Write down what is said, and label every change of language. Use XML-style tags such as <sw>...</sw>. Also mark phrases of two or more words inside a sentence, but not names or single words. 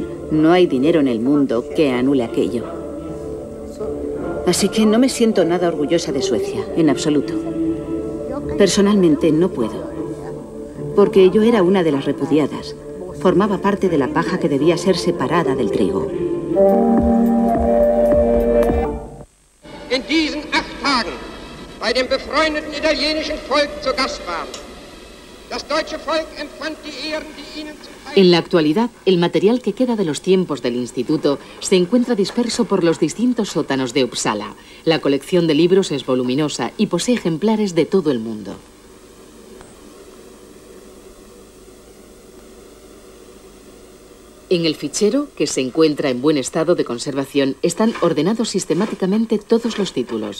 <es>No hay dinero en el mundo que anule aquello. Así que no me siento nada orgullosa de Suecia, en absoluto. Personalmente no puedo, porque yo era una de las repudiadas. Formaba parte de la paja que debía ser separada del trigo.</es> <de>In diesen 8 Tagen bei dem befreundeten italienischen Volk zu Gast waren. Das deutsche Volk empfand die Ehren, die ihnen zu</de> <es>En la actualidad, el material que queda de los tiempos del instituto se encuentra disperso por los distintos sótanos de Uppsala. La colección de libros es voluminosa y posee ejemplares de todo el mundo. En el fichero, que se encuentra en buen estado de conservación, están ordenados sistemáticamente todos los títulos.</es>